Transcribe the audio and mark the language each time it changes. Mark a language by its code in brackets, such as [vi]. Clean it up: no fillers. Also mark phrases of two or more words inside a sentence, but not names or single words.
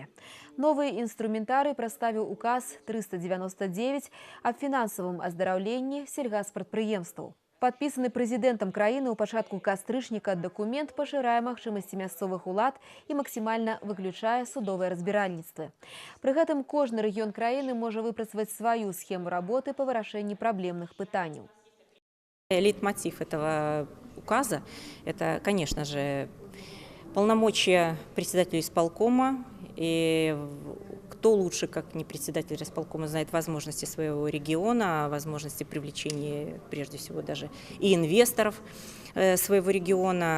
[be] Новы інструментарый прадставіў указ 399 аб фінансавым аздараўленні сельгаспрадпрыемстваў. Падпісаны прэзідэнтам краіны ў пачатку кастрычніка дакумент пашырае магчымасці мясцовых улад і максімальна выключае судовыя разбіральніцтвы. Пры гэтым кожны рэгіён краіны можа выпрацаваць сваю схему работы па вырашэнні праблемных пытанняў. [ru] Лейтмотив этого указа – это, конечно же, полномочия председателя исполкома. И кто лучше, как не председатель исполкома, знает возможности своего региона, возможности привлечения, прежде всего, даже и инвесторов своего региона.